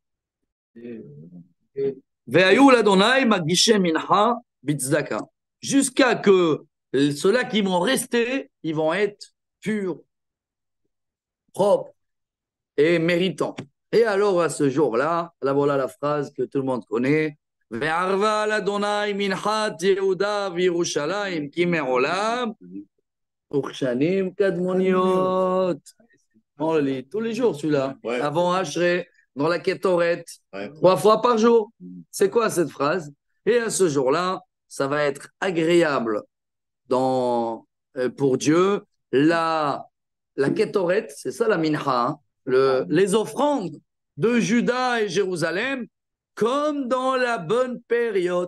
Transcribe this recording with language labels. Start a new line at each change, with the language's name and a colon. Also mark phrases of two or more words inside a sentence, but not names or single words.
French: Jusqu'à que ceux-là qui vont rester, ils vont être purs, propres et méritants. Et alors à ce jour-là, là voilà la phrase que tout le monde connaît.
Hebrew: וערבה לאדוני מנחת יהודה וירושלים כי מעולם וכשנים קדמוניות.
French: On le lit tous les jours celui-là. Ouais. Avant Hachré, dans la Kétorette, Ouais. 3 fois par jour. C'est quoi cette phrase? Et à ce jour-là, ça va être agréable dans pour Dieu la Kétoret, c'est ça la mincha, hein, les offrandes de Juda et Jérusalem, comme dans la bonne période.